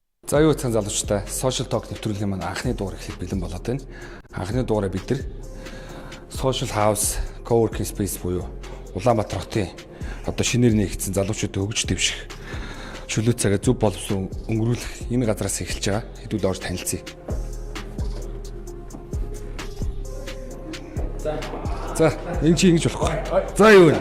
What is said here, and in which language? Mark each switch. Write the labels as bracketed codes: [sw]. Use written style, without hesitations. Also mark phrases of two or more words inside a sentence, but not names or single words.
[mn] За юу цан залуучтай [en] social talk [mn] нэвтрүүлгийн маань анхны дугаар эхлэх бэлэн болоод байна. Анхны дугаараа бид нар [en] social house co-working space [mn] буюу Улаанбаатар хотын одоо шинээр нэгдсэн залуучуудын хөгж дэвших чөлөө цагаа зөв боловсон өнгөрүүлэх энэ газраас эхэлж байгаа. Хэдүүл орж танилцъя. За энэ чи ингэж болохгүй. За юу вэ?